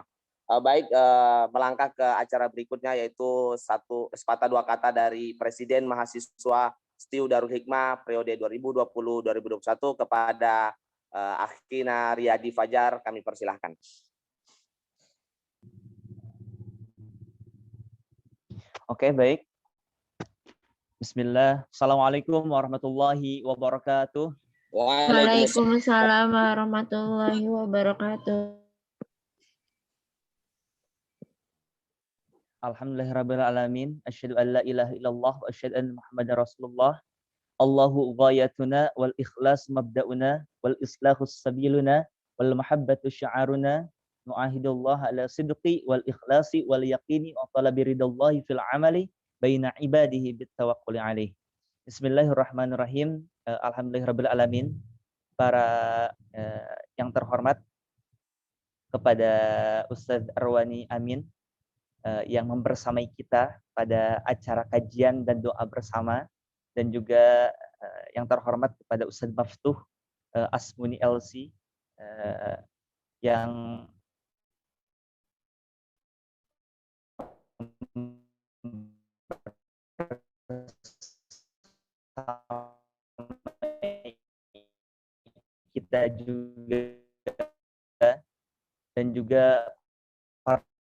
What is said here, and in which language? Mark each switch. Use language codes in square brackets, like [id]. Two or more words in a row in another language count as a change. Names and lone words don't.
[id] Baik, melangkah ke acara berikutnya, yaitu sepatah dua kata dari Presiden Mahasiswa STIU Darul Hikmah periode 2020-2021 kepada Akhina Riyadi Fajar, kami persilahkan. Oke, baik. [ar] Bismillah. السلام عليكم ورحمة الله وبركاته. وعليكم السلام ورحمة الله وبركاته. الحمد لله رب العالمين. أشهد أن لا إله إلا الله وأشهد أن محمدا رسول الله. الله غايتنا والإخلاص مبدؤنا والإصلاح سبيلنا والمحبة شعارنا. نعاهد الله على الصدق والإخلاص واليقين وطلب رضا الله في العمل بين عباده بالتوكل عليه. بسم الله الرحمن الرحيم. الحمد لله رب العالمين. [id] Para yang terhormat, kepada Ustadz Arwani Amin yang membersamai kita pada acara kajian dan doa bersama, dan juga yang terhormat kepada Ustadz Maftuh Asmuni LC yang kita juga, dan juga para